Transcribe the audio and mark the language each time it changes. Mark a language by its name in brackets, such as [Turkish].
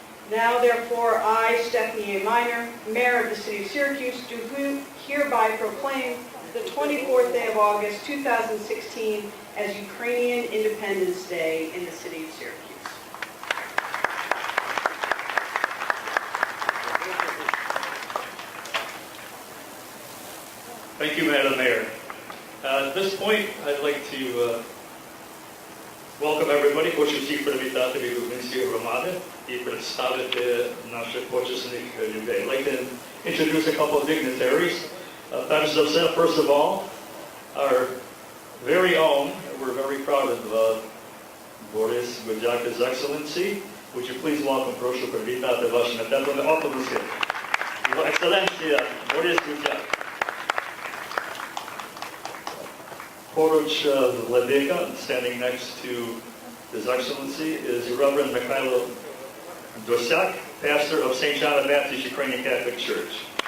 [English] Now, therefore, I, Stephanie A. Miner, Mayor of the City of Syracuse, do hereby proclaim the 24th day of August, 2016, as Ukrainian Independence Day in the City of Syracuse. Thank you, Madam Mayor. At this point, I'd like to welcome everybody. [Ukrainian] Хочу всіх привітати від української громади і представити наших почесних людей. [English] I'd like to introduce a couple of dignitaries. [Ukrainian] Перш за все, [English] first of all, our very own, we're very proud of Boris Gudyak, His Excellency. Would you please welcome, [Ukrainian] прошу привітати вашими теплими оплесками. Його Екселенція Борис Гудяк. Poruch Vladika, [English] standing next to His Excellency, is Reverend Mikhailo Dosyak, pastor of St. John the Baptist Ukrainian Catholic Church.